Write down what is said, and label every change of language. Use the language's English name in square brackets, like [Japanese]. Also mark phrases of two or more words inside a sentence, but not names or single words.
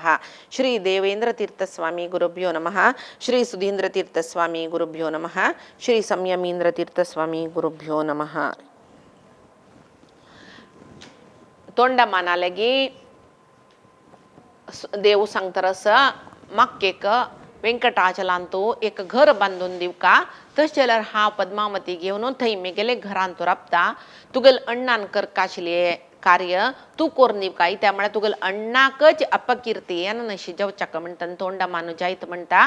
[Sanskrit] श्री देवेन्द्रतीर्थस्वामी गुरुभ्यो नमः। श्री सुधीन्द्रतीर्थस्वामी गुरुभ्यो नमः। श्री संयमीन्द्रतीर्थस्वामी गुरुभ्यो नमः. [Konkani] तोंडमानालगी देव सांगतरस मग एक व्यंकटाचलांतो एक घर बांधून देऊ का तशेल्यार हांव पद्मावती घेवन थंय मेगेले घरांत राबता. तुगेल अण्णान करकाशिल्ले कार्य तू कोरून दिव काय त्या म्हळ्यार तुगेल अण्णाकच अपकीर्ती येना नशी जेवच्याक म्हणटा तोंडमानो जायत म्हणटा.